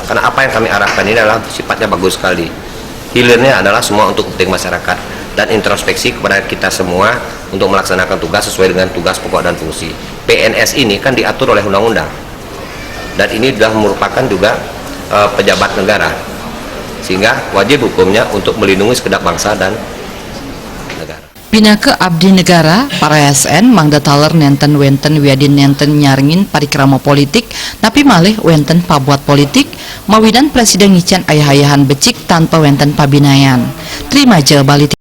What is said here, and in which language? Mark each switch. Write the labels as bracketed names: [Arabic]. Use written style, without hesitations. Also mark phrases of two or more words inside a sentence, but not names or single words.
[Indonesian] Karena apa yang kami arahkan ini adalah sifatnya bagus sekali. Hilirnya adalah semua untuk kepentingan masyarakat dan introspeksi kepada kita semua untuk melaksanakan tugas sesuai dengan tugas pokok dan fungsi. PNS ini kan diatur oleh undang-undang. Dan ini sudah merupakan juga pejabat negara. Sehingga wajib hukumnya untuk melindungi segenap bangsa dan negara. [Balinese] Pinaka abdi negara para ASN mangda taler nenten wenten wiadin nenten nyaringin parikrama politik tapi malih wenten pabuat politik mawidan presiden ngicen ayah-ayahan becik tanpa wenten pabinayan. [Indonesian] Terima aja balik.